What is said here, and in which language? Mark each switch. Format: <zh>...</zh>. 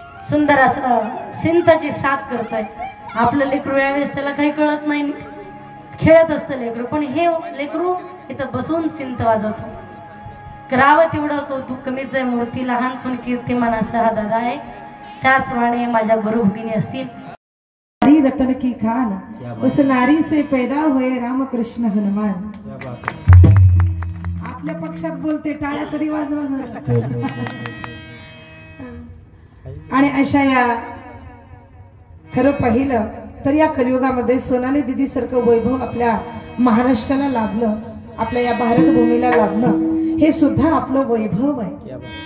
<mr>सुंदर असं सिंताची साथ करतोय. आपलं लेकरू यावेळेस त्याला काही कळत नाही, खेळत असतं लेकरू. पण हे लेकरू इथं बसून चिंत वाजवतो. करावं तेवढं कौतुक कमीच आहे. मूर्ती लहान पण कीर्तिमान असा हा दादा आहे. त्याचप्रमाणे माझ्या गुरु भगिनी असतील.</mr> <hi>नारी रतन की खान, उस नारी से पैदा हुए रामकृष्ण हनुमान.</hi> <mr>आपल्या पक्षात बोलते, टाळ्या तरी वाजवा. आणि अशा या खरं पाहिलं तर या कलियुगामध्ये सोनाली दिदी सारखं वैभव आपल्या महाराष्ट्राला लाभलं, आपल्या या भारतभूमीला लाभणं हे सुद्धा आपलं वैभव आहे.</mr>